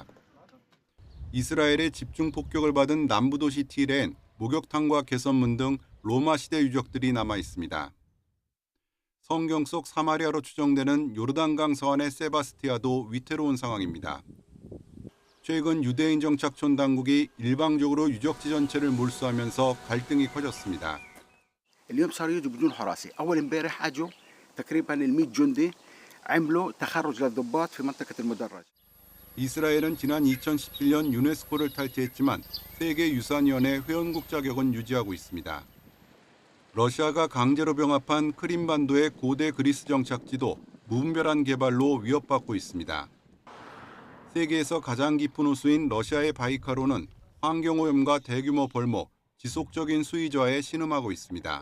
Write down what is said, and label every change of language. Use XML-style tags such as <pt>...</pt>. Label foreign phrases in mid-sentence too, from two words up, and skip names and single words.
<ko>이스라엘의 집중 폭격을 받은 남부 도시 티레엔 목욕탕과 개선문 등 로마 시대 유적들이 남아 있습니다. 성경 속 사마리아로 추정되는 요르단강 서안의 세바스티아도 위태로운 상황입니다. 최근 유대인 정착촌 당국이 일방적으로 유적지 전체를 몰수하면서 갈등이 커졌습니다.</ko> <ar>اليوم صار يجوا بدون حراسة. أول امبارح أجوا تقريبا ال100 جندي عملوا تخرج للضباط في منطقة المدرج.</ar> <ko>이스라엘은 지난 2017년 유네스코를 탈퇴했지만 세계유산위원회 회원국 자격은 유지하고 있습니다. 러시아가 강제로 병합한 크림반도의 고대 그리스 정착지도 무분별한 개발로 위협받고 있습니다. 세계에서 가장 깊은 호수인 러시아의 바이칼호는 환경오염과 대규모 벌목, 지속적인 수위 저하에 신음하고 있습니다.</ko>